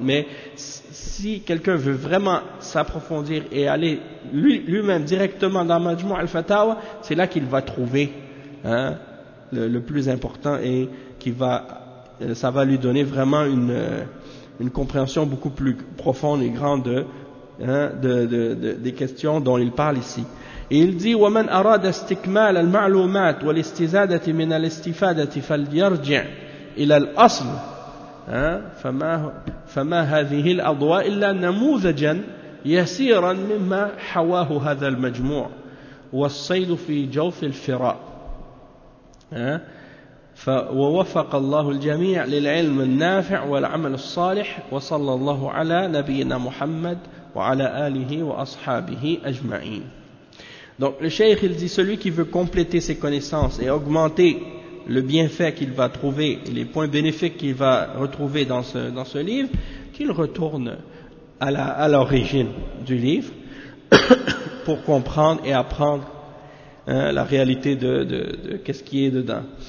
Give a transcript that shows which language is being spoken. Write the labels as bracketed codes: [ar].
[fr] Mais si quelqu'un veut vraiment s'approfondir et aller lui-même directement dans Majmou' al-Fatawa, c'est là qu'il va trouver, hein, le plus important et qui va, ça va lui donner vraiment une compréhension beaucoup plus profonde et grande de, hein, des questions dont il parle ici. Et il dit: [ar] ومن أراد استكمال المعلومات والاستزادة من الاستفادة فليرجع إلى الأصل. Hein? فما هذه الأضواء إلا نموذجا يسيرا مما حواه هذا المجموع والصيد في جوف الفراء. ووفق الله الجميع للعلم النافع والعمل الصالح وصلى الله على نبينا محمد وعلى آله وأصحابه أجمعين. [fr] Donc le cheikh, il dit, celui qui veut compléter ses connaissances et augmenter le bienfait qu'il va trouver, les points bénéfiques qu'il va retrouver dans ce livre, qu'il retourne à l'origine du livre pour comprendre et apprendre, hein, la réalité de qu'est-ce qui est dedans.